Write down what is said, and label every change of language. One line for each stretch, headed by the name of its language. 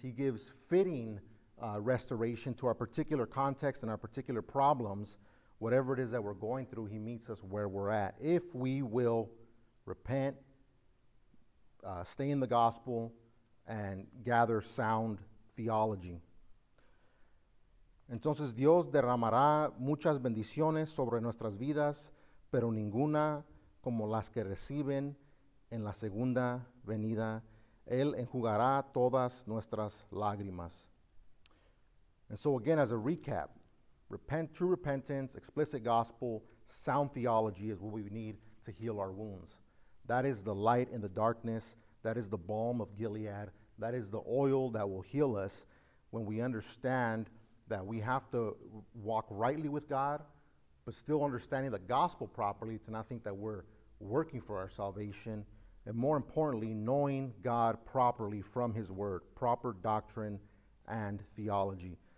English: He gives fitting restoration to our particular context and our particular problems. Whatever it is that we're going through, he meets us where we're at. If we will repent, stay in the gospel, and gather sound theology.
Spanish: Entonces Dios derramará muchas bendiciones sobre nuestras vidas, pero ninguna como las que reciben en la segunda venida. Él enjugará todas nuestras lágrimas.
English: And so again, as a recap, true repentance, explicit gospel, sound theology is what we need to heal our wounds. That is the light in the darkness. That is the balm of Gilead. That is the oil that will heal us when we understand that we have to walk rightly with God, but still understanding the gospel properly, to not think that we're working for our salvation, and more importantly, knowing God properly from his word, proper doctrine and theology.